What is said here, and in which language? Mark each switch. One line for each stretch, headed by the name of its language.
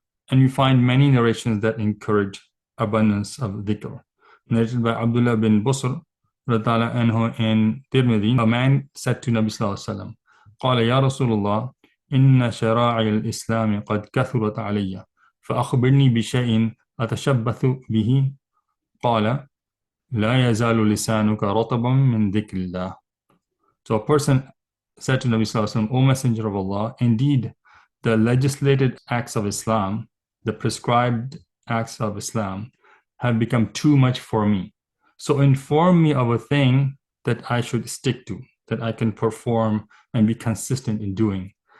English: And we find many narrations that encourage abundance of dhikr. Narrated by Abdullah bin Busr anhu in Tirmidhi, a man said to Nabi Sallallahu Alaihi Wasallam,
Arabic: قال يا رسول الله إن شرائع الإسلام قد كثرت علي فأخبرني بشيء أتشبث به. قال لا يزال لسانك رطبا من ذكر الله.
English: So a person said to Nabi Sallallahu Alaihi Wasallam, O Messenger of Allah, indeed the legislated acts of Islam, the prescribed acts of Islam, have become too much for me. So inform me of a thing that I should stick to, that I can perform and be consistent in doing.